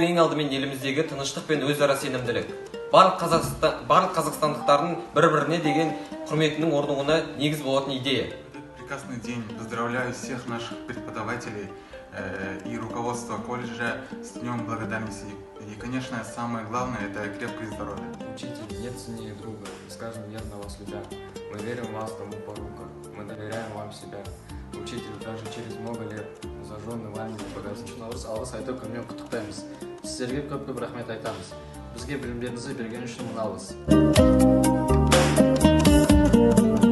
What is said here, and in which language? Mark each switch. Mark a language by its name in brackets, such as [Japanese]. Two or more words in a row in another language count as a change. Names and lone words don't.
[Kazakh] алдымен еліміздегі тыныштық пен өзара сенімділік. Барлық қазақстандықтардың бір-біріне деген құрметінің орнығуына негіз болатын идея. [Russian] Прекрасный день. Поздравляю всех наших преподавателей и руководство колледжа с Днем благодарности. И, конечно, самое главное – это крепкое здоровье. Учитель, нет ценнее друга, скажем верно вас любя. Мы верим в вас тому порука, мы доверяем вам себя. Учитель, даже через много лет зажженный вами погасит. [Kazakh] Наурыз алғыс айту күнімен құттықтаймыз. Сіздерге көп рахмет айтамыз. Бізге білімдеріңізді берген үшін мың алғыс.